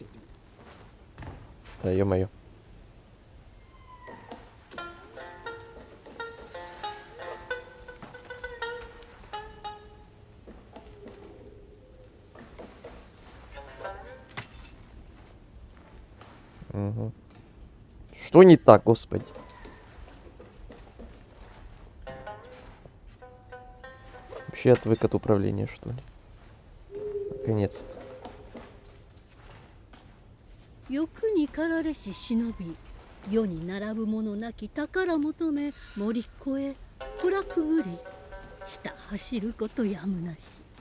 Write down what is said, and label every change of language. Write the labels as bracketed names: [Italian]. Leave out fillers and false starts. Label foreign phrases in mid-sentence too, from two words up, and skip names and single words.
[Russian] Да, ё-моё. Угу. Что не так, господи? Вообще отвык от управления, что ли? Наконец-то. [Japanese] 欲に駆られし忍び、世に並ぶ者なき宝求め森越え暗くぐり、ひた走ることやむなし。